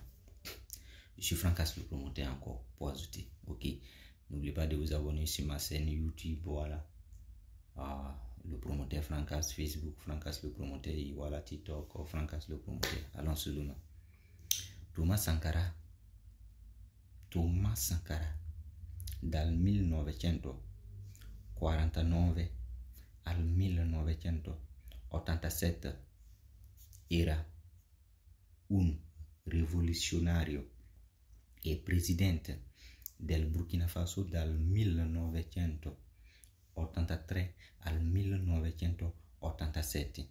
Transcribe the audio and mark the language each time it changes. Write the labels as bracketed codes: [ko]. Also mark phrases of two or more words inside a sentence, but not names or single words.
[fr] Je suis Francas, le promoteur encore, pour ajouter. Ok? N'oubliez pas de vous abonner sur ma chaîne YouTube, voilà. Le promoteur Francas, Facebook, Francas le promoteur, et voilà, TikTok, Francas le promoteur. Allons seulement. [it] Thomas Sankara, dal 1949 al 1987 era un rivoluzionario e presidente del Burkina Faso dal 1983 al 1987.